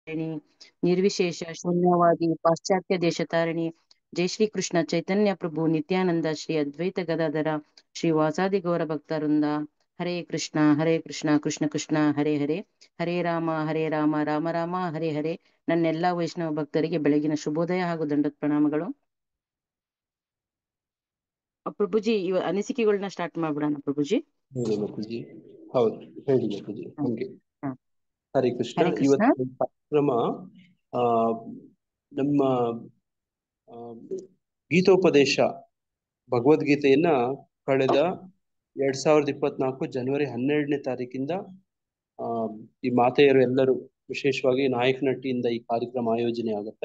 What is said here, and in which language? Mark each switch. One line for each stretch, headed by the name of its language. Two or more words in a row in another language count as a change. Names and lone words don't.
Sanskrit: ನಿರ್ವಿಶೇಷ ಶೂನ್ಯವಾದಿ ಪಾಶ್ಚಾತ್ಯ ದೇಶ ತಾರಿಣಿ ಜೈ ಶ್ರೀ ಕೃಷ್ಣ ಚೈತನ್ಯ ಪ್ರಭು ನಿತ್ಯಾನಂದ ಶ್ರೀ ಅದ್ವೈತ ಗದಾಧರ ಶ್ರೀ ವಾಸಾದಿ ಗೌರ ಭಕ್ತವೃಂದ. ಹರೇ ಕೃಷ್ಣ ಕೃಷ್ಣ ಕೃಷ್ಣ ಹರೇ ಹರೇ, ಹರೇ ರಾಮ ರಾಮ ರಾಮ ಹರೇ ಹರೇ.
Kannada: ನನ್ನೆಲ್ಲಾ ವೈಷ್ಣವ ಭಕ್ತರಿಗೆ ಬೆಳಗಿನ ಶುಭೋದಯ ಹಾಗೂ ದಂಡದ ಪ್ರಣಾಮಗಳು. ಪ್ರಭುಜಿ ಇವ ಅನಿಸಿಕೆಗಳನ್ನ ಸ್ಟಾರ್ಟ್ ಮಾಡ್ಬಿಡೋಣ ಪ್ರಭುಜಿ. ಹೌದು ಹೇಳಿ ಬಾಪೂಜಿ. ಹಂಗೆ ಹ.
Sanskrit: ಹರೇ ಕೃಷ್ಣ. ಹರೇ ಕೃಷ್ಣ.
Kannada: ಇವತ್ತು ಕಾರ್ಯಕ್ರಮ ನಮ್ಮ ಗೀತೋಪದೇಶ ಭಗವದ್ಗೀತೆಯನ್ನ ಕಳೆದ 2024 ಜನವರಿ 12ನೇ ತಾರೀಕಿಂದ ಈ ಮಾತೆಯರು ಎಲ್ಲರೂ ವಿಶೇಷವಾಗಿ ನಾಯಕನಹಟ್ಟಿಯಿಂದ ಈ ಕಾರ್ಯಕ್ರಮ ಆಯೋಜನೆ ಆಗುತ್ತೆ.